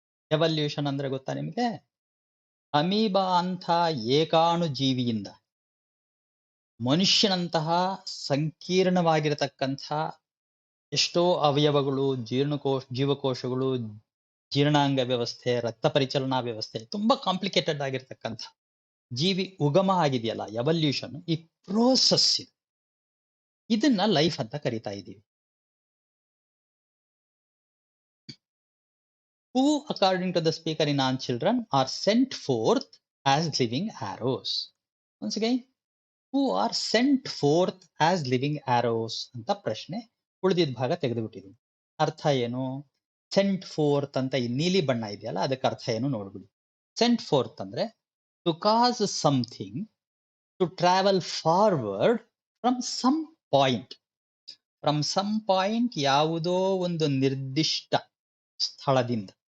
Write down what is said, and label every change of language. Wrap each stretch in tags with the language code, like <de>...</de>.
<kn>Evolution ಅಂದ್ರೆ ಗೊತ್ತಾ ನಿಮಗೆ? ಅಮೀಬಾ ಅಂತ ಏಕಾಣು ಜೀವಿಯಿಂದ ಮನುಷ್ಯನಂತಹ ಸಂಕೀರ್ಣವಾಗಿರತಕ್ಕಂಥ ಎಷ್ಟೋ ಅವಯವಗಳು, ಜೀವಕೋಶಗಳು, ಜೀರ್ಣಾಂಗ ವ್ಯವಸ್ಥೆ, ರಕ್ತ ಪರಿಚಲನಾ ವ್ಯವಸ್ಥೆ, ತುಂಬಾ ಕಾಂಪ್ಲಿಕೇಟೆಡ್ ಆಗಿರ್ತಕ್ಕಂಥ ಜೀವಿ ಉಗಮ ಆಗಿದೆಯಲ್ಲ, ಎವಲ್ಯೂಷನ್. ಈ ಪ್ರೋಸೆಸ್ ಇದನ್ನ ಲೈಫ್ ಅಂತ ಕರಿತಾ ಇದ್ದೀವಿ.</kn> <en>Who, according to the speaker in On Children, are sent forth as living arrows. Once again, who are sent forth as living arrows</en> <kn>ಅಂತ ಪ್ರಶ್ನೆ. ಉಳಿದಿದ್ದ ಭಾಗ ತೆಗೆದುಬಿಟ್ಟಿದ್ದೀನಿ. ಅರ್ಥ ಏನು? ಸೆಂಟ್ ಫೋರ್ತ್ ಅಂತ ಈ ನೀಲಿ ಬಣ್ಣ ಇದೆಯಲ್ಲ, ಅದಕ್ಕೆ ಅರ್ಥ ಏನು ನೋಡ್ಬಿಡಿ.</kn> <en>Sent forth ಅಂದ್ರೆ to cause something to travel forward from some point. From some point,</en> <kn>ಯಾವುದೋ ಒಂದು ನಿರ್ದಿಷ್ಟ ಸ್ಥಳದಿಂದ.</kn>